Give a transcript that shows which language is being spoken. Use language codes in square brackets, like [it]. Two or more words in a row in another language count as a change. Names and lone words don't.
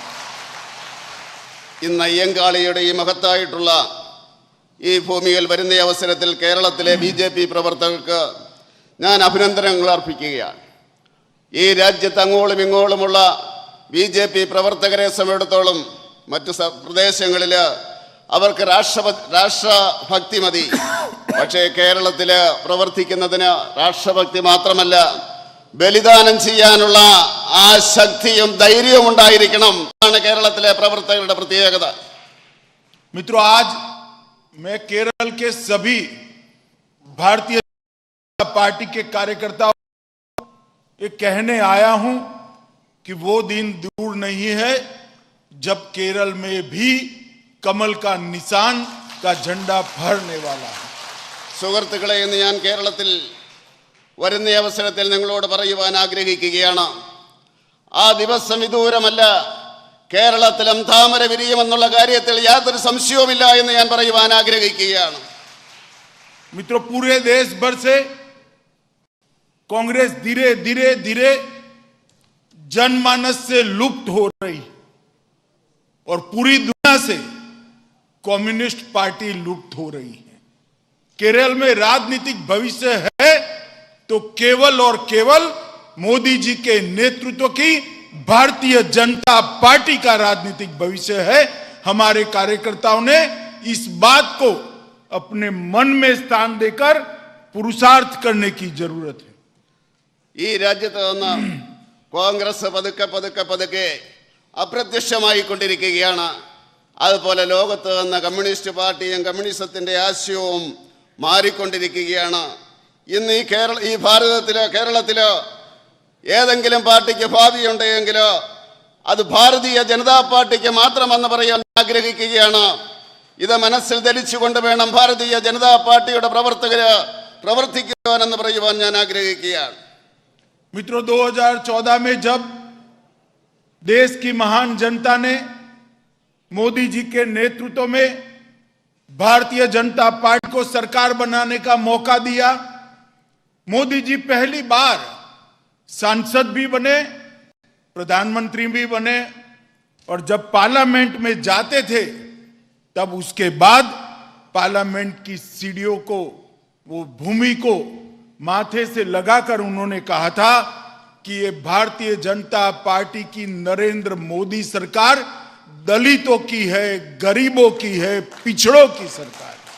[ml] ഇന്ന് അയ്യങ്കാളിയുടെ ഈ മഹത്തായിട്ടുള്ള ഈ ഭൂമിയിൽ വരുന്ന അവസരത്തിൽ കേരളത്തിലെ BJP പ്രവർത്തകർക്ക് ഞാൻ അഭിനന്ദനങ്ങൾ അർപ്പിക്കുകയാണ്. ഈ രാജ്യത്ത് അങ്ങോളം ഇങ്ങോളമുള്ള BJP പ്രവർത്തകരെ സംബന്ധിച്ചിടത്തോളം മറ്റു പ്രദേശങ്ങളിൽ അവർക്ക് രാഷ്ട്രഭക്തി മതി. പക്ഷേ കേരളത്തിൽ പ്രവർത്തിക്കുന്നതിന് രാഷ്ട്രഭക്തി മാത്രമല്ല, ബലിദാനം ചെയ്യാനുള്ള ആ ശക്തിയും ധൈര്യവും ഉണ്ടായിരിക്കണം. അതാണ് കേരളത്തിലെ പ്രവർത്തകരുടെ പ്രത്യേകത. [hi] मित्रों, आज मैं केरल के सभी भारतीय जनता पार्टी के कार्यकर्ताओं ये कहने आया हूं कि वो दिन दूर नहीं है जब केरल में भी कमल का निशान का झंडा फहरने वाला है. [ml] സുഹൃത്തുക്കളെ, ഇന്ന് ഞാൻ കേരളത്തിൽ വരുന്ന അവസരത്തിൽ നിങ്ങളോട് പറയുവാൻ ആഗ്രഹിക്കുകയാണ്. ആ ദിവസം വിദൂരമല്ല. കേരളത്തിലും താമര വിരിയുമെന്നുള്ള കാര്യത്തിൽ യാതൊരു സംശയവുമില്ല എന്ന് ഞാൻ പറയുവാൻ ആഗ്രഹിക്കുകയാണ്. [hi] मित्रों, पूरे देश भर से कांग्रेस धीरे धीरे धीरे जनमानस से लुप्त हो रही और पूरी दुनिया से कम्युनिस्ट पार्टी लुप्त हो रही है. केरल में राजनीतिक भविष्य है तो केवल और केवल मोदी जी के नेतृत्व की भारतीय जनता पार्टी का राजनीतिक भविष्य है. हमारे कार्यकर्ताओं ने इस बात को अपने मन में स्थान देकर पुरुषार्थ करने की जरूरत है. [ml] ഈ രാജ്യത്ത് നിന്ന് കോൺഗ്രസ് പതുക്കെ പതുക്കെ പതുക്കെ അപ്രത്യക്ഷമായിക്കൊണ്ടിരിക്കുകയാണ്. അതുപോലെ ലോകത്ത് നിന്ന് കമ്മ്യൂണിസ്റ്റ് പാർട്ടിയും കമ്മ്യൂണിസത്തിൻ്റെ ആശയവും മാറിക്കൊണ്ടിരിക്കുകയാണ്. ഇന്ന് ഈ കേരളത്തിലോ ഏതെങ്കിലും പാർട്ടിക്ക് ഭാവിയുണ്ടെങ്കിലോ അത് ഭാരതീയ ജനതാ പാർട്ടിക്ക് മാത്രമെന്ന് പറയാൻ ആഗ്രഹിക്കുകയാണ്. ഇത് മനസ്സിൽ ധരിച്ചുകൊണ്ട് വേണം ഭാരതീയ ജനതാ പാർട്ടിയുടെ പ്രവർത്തകര് പ്രവർത്തിക്കുവാനെന്ന് പറയുവാൻ ഞാൻ ആഗ്രഹിക്കുകയാണ്. [hi] मित्रों, 2014 में जब देश की महान जनता ने मोदी जी के नेतृत्व में भारतीय जनता पार्टी को सरकार बनाने का मौका दिया, मोदी जी पहली बार सांसद भी बने, प्रधानमंत्री भी बने, और जब पार्लियामेंट में जाते थे तब उसके बाद पार्लियामेंट की सीढ़ियों को, वो भूमि को माथे से लगाकर उन्होंने कहा था कि ये भारतीय जनता पार्टी की नरेंद्र मोदी सरकार दलितों की है, गरीबों की है, पिछड़ों की सरकार.